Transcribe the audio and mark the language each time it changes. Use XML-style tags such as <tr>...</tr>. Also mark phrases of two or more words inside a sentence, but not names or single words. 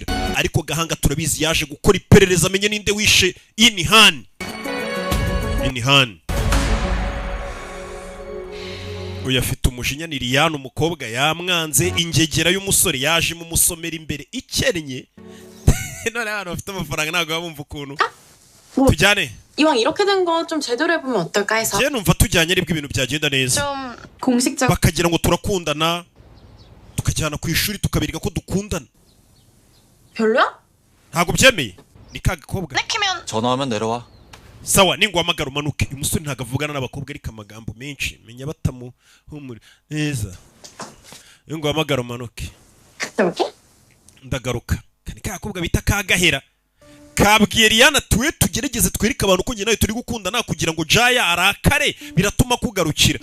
<rw>Ariko Gahanga turabizi yaje gukora iperereza amenye ninde wishe Inihani. Uyu afite umujinya ni Liliane umukobwa yamwanze ingegera y'umusore yaje mu musomera imbere ikennye. None hano bafite amafaranga ntabwo bumva ukuntu. Tujyane.</rw> <ko>이왕 이렇게 된 거 좀 제대로 해보면 어떨까 해서.</ko> <rw>Je numva tujyanye aribwo ibintu byagenda neza.</rw> <ko>좀 공식적.</ko> <rw>Bakagira ngo turakundana. Tukajyana ku ishuri tukabirika ko dukundana.</rw> <ko>별로야?</ko> <rw>Ntabwo byemeye. Ni kaga kobwa.</rw> <ko>내키면 전화하면 내려와.</ko> <rw>Sawa ningwamagara umanuke. Uyu musore ntago avugana n'abakobwa ariko amagambo menshi. Menya batamu humuri neza. Ningwamagara umanuke. Ndagaruka. Kani kakobwa bita Kagahera. Kabwiye Liliane tuwe tugerageze twereka abantu ko nawe turi gukundana kugira ngo Jaya arakare biratuma kugarukira.</rw>